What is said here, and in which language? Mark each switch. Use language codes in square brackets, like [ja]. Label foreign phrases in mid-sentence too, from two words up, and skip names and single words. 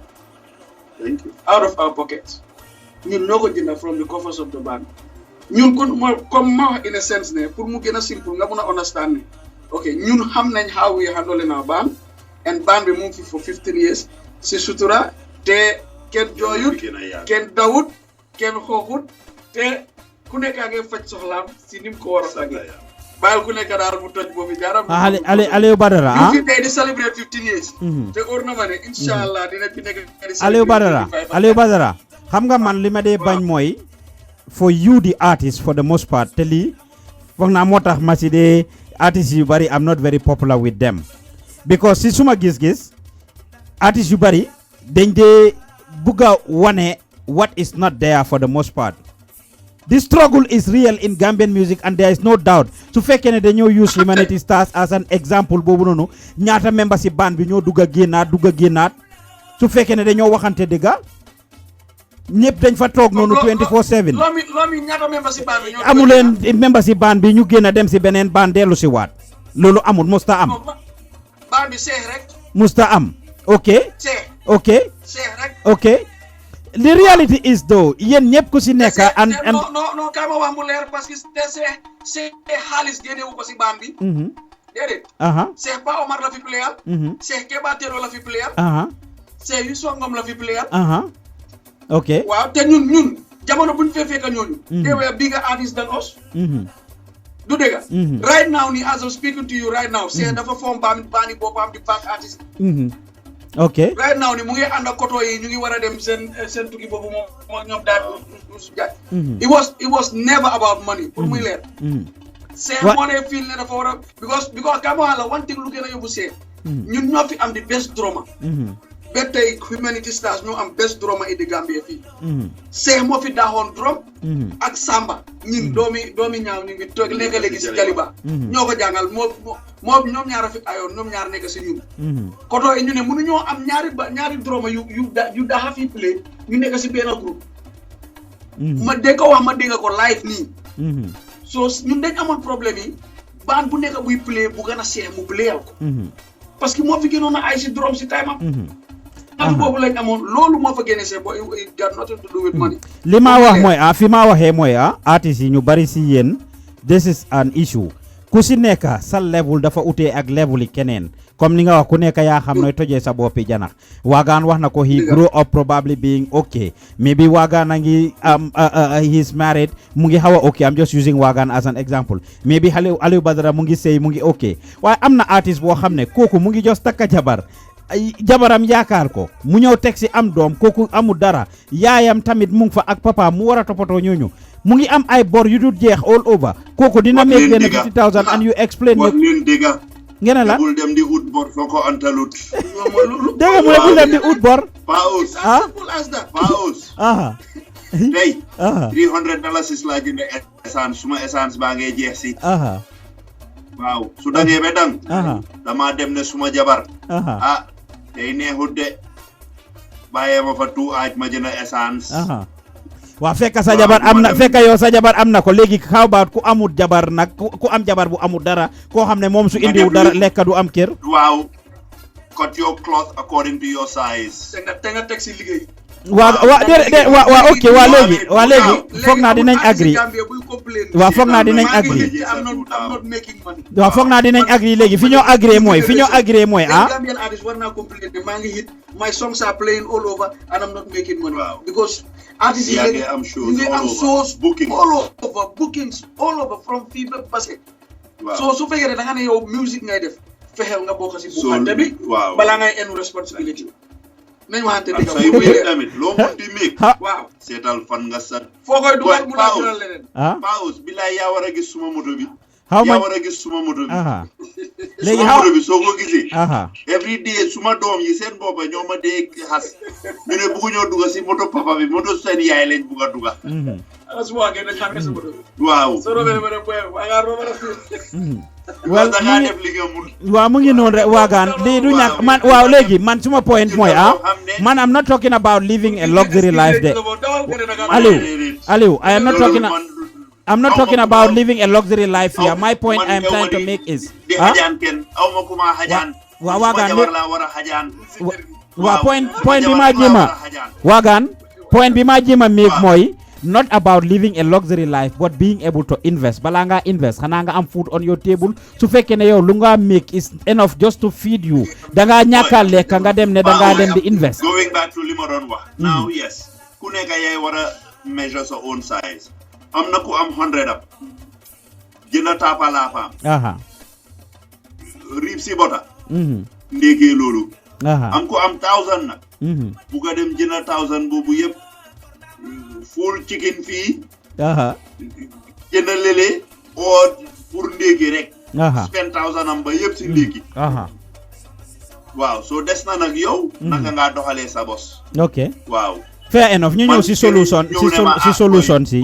[en] thank you out of our pockets [wo] ñun ñoo ko jënd [en] from the coffers of the band [wo] ñun comme ma wax [en] in a sense [wo] ne pour mu gën a simple nga mun a understand ne ok ñun xam nañ [en] how we handle our band [wo] and band bi mu ngi fi [en] for 15 years [wo] si sutura te kenn jooyut kenn dawut kenn xooxut te ku nekk a ngi faj soxlaam si ni mu ko war a fajee bàyyil ku nekk daal mu toj boobu jaaram Aliou Badara ñu fi tey di [en] celebrate 15 years [wo] te óor na ma ne inshallah dina fi nekk Aliou Badara xam nga man li ma dee bañ mooy [en] for you the artist for the most part [wo] te lii foog naa moo tax ma si dee artistes yu bari [en] I'm not very popular with them because [wo] si suma gis-gis artistes yu bari dañ dee bugg a wane [en] what is not there for the most part. The struggle is real in Gambian music and there is no doubt [wo] su fekkee ne dañoo [en] use Humanity Stars as an example [wo] boobu noonu ñaata member si band bi ñoo dugg a génnaat su fekkee ne dañoo waxante dëgga ñëpp dañ fa toog noonu [en] 24/7 [wo] loomi ñaata member si band bi ñoo amu leen member si band bi ñu génn a dem si beneen band dellu si waat loolu amul musta am band bi seex rek musta am ok seex rek [en] ok the reality is though [wo] yéen ñëpp ku si nekk [en] and [wo] non kay ma wax mu leer [fr] parce que c'est [wo] xaalis génnewu ko si band bi déedéet Cheikh Ba Omar la fi playal Cheikh Keba Tero la fi playal Cheikh Youssou Ngom la fi playal ok waaw te ñun jamono buñ fee fekk ñooñu [en] they were bigger artists than us [wo] du dëgga [en] right now [wo] ni [en] as I'm speaking to you right now [wo] Cheikh dafa form bandi boppam di [en] back artist [wo] ok [en] right now [wo] ni mu ngi ànd ak koto yi ñu ngi war a dem seen tukki boobu moom ñoom daal [en] it was never about money [wo] pour muy leer Cheikh moo ne feel ne dafa war a because kama la [en] one thing [wo] lu gën a yóbbu Cheikh ñun ñoo fi am di [en] best drama [wo] ba tey Humanity Stars ñoo am [en] best drama in the Gambia [wo] fii Cheikh moo fi daaxoon drum ak Samba ñun doomi ñaaw ñu ngi toog nekk léegi si Jaliba ñoo ko jàngal moo ñoom ñaar a fi ayoon ñoom ñaar nekk si ñun koto yi ñu ne mënu ñoo am ñaari drama yu daaxa fi play ñu nekk si benn groupe ma dégg ko wax ma dégg ko live nii so ñun dañ amoon problème yi baan bu nekk buy play bu gën a Cheikh mu playal ko parce que moo fi gënoon a ay si drum si time am boobu lañ amoon loolu moo fa génne see bo [en] it got nothing to do with money [wo] li ma wax mooy fi ma waxee mooy artistes yi ñu bari si yéen [en] this is an issue [wo] ku si nekk sa level dafa utee ak level yi keneen comme ni nga wax ku nekk yaa xam nooy tojee sa boppi janax Wagan wax na ko [en] he grew up probably being okay maybe [wo] Wagan a ngi [en] he's married [wo] mu ngi xaw a okay [en] I'm just using Wagan as an example maybe [wo] Aliou Badara mu ngi sëy mu ngi okay waaye am na artiste boo xam ne kooku mu ngi just takka jabaram yaakaar ko mu ñëw teg si am doom kooku amul dara yaayam tamit mu ngi fa ak papa mu war a toppatoo ñooñu mu ngi am ay bor yu dul jeex [en] all over [wo] kooku dina make benn 50,000 [en] and you explain [wo] wax leen dëgga ngeen la bul dem di ut bor soo ko antalut dégg nga mu ne bul dem di ut bor paus tey $300 laa jënd essence suma essence baa ngay jeex si waaw su dangee be dang dama dem ne suma jabar tey neexut de bàyyee ma fa aaj ma jënd essence waaw fekk sa jabar am na fekk yow sa jabar am na ko léegi [en] how about [wo] ku amul jabar nag ku am jabar bu amul dara koo xam ne moom su indiwu dara lekk du am kër [en] waaw cut your cloth according to your size [wo] te nga teg si liggéey waa ok waa léegi foog naa dinañ agree waaw foog naa dinañ agree waaw foog naa dinañ agree léegi fi ñoo agree mooy Gambian artist war naa complain maa ngi [en] hit my songs are playing all over and I'm not making money because [wo] artists yi léegi ñu am shows [en] all over bookings all over from [wo] fii ba passé so su fekkee ne da nga ne yow music ngay def fexeel nga bokk si bukkante bi balaa ngay enu responsibility nañ waxante dëgg say wéy tamit loo mën di méeg waaw seetal fan nga sat foo koy dugal mu la dugal leneen paus bilaay yaa war a gis suma moto bi yaa war a gis suma moto bi léegi suma moto bi soo ko gisee every day suma doom yi seen boppa ñoo ma dee xas ñu ne buggu ñoo dugga si moto papa bi moto seen yaay lañ bugg a dugga suma ngeen nañ xamee sa moto bi waaw soo roobee ma ne boy waaga rooba la [en] well [wo] waaw mu ngi noonu rek Wagan lii du ñàkk man waaw léegi man suma point mooy man [en] I'm not talking about living a luxury life de Aliou I'm not talking about living a luxury life here my point I'm trying to make is [wo] waaw Wagan waaw point bi ma jéema Wagan point bi ma jéema make mooy [en] not about living a luxury life but being able to invest [wo] balaa nga invest xanaa nga am [en] food on your table [wo] su fekkee ne yow lu nga make [en] is enough just to feed you [wo] dangaa ñàkka lekk nga dem ne dangaa dem di invest [en] going back to [wo] li ma doon wax [en] now yes [wo] ku nekk yaay war a measure sa [en] own size [wo] am na ku am 100 up jënd taapalaapaam riib si bota ndéegee loolu am ku am 1000 nag bu ga dem jënd 1000 boobu yëpp [en] full chicken [wo] fii jënd lele oo pour ndéegi rek spend 1000 am ba yëpp si ndéegi waaw soo des na nag yow naka ngaa doxalee sa bos ok waaw [en] fair enough [wo] ñu ñëw si solution si